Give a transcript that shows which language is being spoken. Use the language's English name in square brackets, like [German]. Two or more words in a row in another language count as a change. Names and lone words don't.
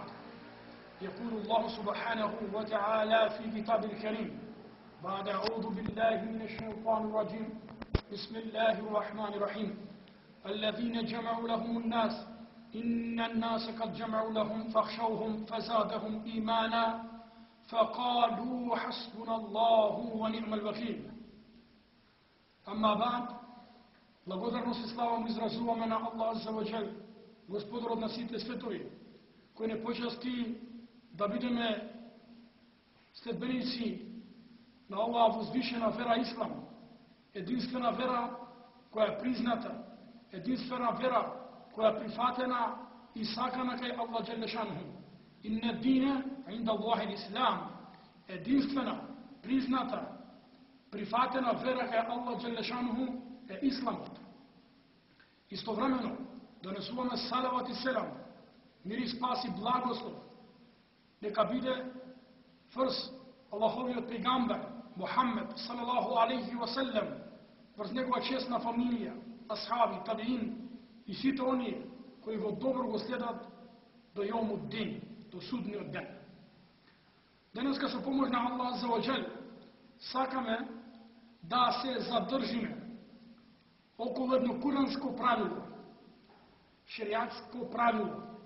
[Arabic] يقول الله سبحانه وتعالى في كتاب الكريم بعد أعوذ بالله من الشيطان الرجيم بسم الله الرحمن الرحيم الذين جمعوا لهم الناس إن الناس قد جمعوا لهم فاخشوهم فزادهم إيمانا فقالوا حسبنا الله ونعم الوكيل. أما بعد, [Macedonian] благодарност и слава му изразуваме на [Arabic] الله عز وجل, [Macedonian] Господар од сите светови, кој не почасти да бидеме следбеници на оваа возвишена вера Ислам, единствена вера која е призната, единствена вера која е прифатена и сакана кај [Arabic] الله جل شأنه. إن الدين عند الله الإسلام, [Macedonian] единствена, призната, прифатена вера кај [Arabic] الله جل شأنه [Macedonian] е Исламот. Истовремено, донесуваме салават и селам, мир и спас и благослов, нека биде врз Аллаховиот пегамбер Мухаммед [Arabic] صلى الله عليه وسلم, [Macedonian] врз негова честна фамилија, асхаби, табиин и сите оние кои во добро го следат до [Arabic] يوم الدين, [Macedonian] до судниот ден. Денеска со помош на [Arabic] الله عز وجل [Macedonian] сакаме да се задржиме околу едно куранско правило, шеријатско правило.